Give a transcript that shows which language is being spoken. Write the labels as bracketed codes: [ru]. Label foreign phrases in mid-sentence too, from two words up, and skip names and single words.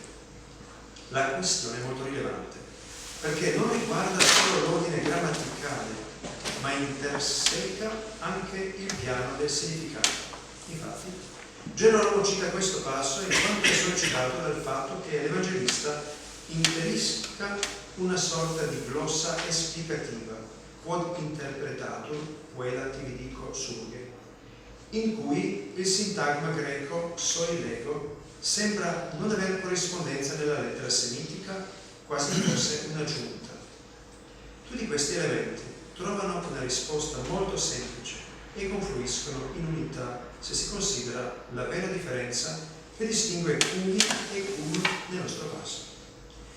[it] La questione è molto rilevante, perché non riguarda solo l'ordine grammaticale, ma interseca anche il piano del significato. Infatti, Gerolamo cita questo passo in quanto è sollecitato dal fatto che l'Evangelista inserisca una sorta di glossa esplicativa, [la] quod interpretatur puella tibidico surge, [it] in cui il sintagma greco soilego sembra non avere corrispondenza nella lettera semitica, quasi fosse un'aggiunta. Tutti questi elementi trovano una risposta molto semplice e confluiscono in unità se si considera la vera differenza che distingue cumi e cum nel nostro passo.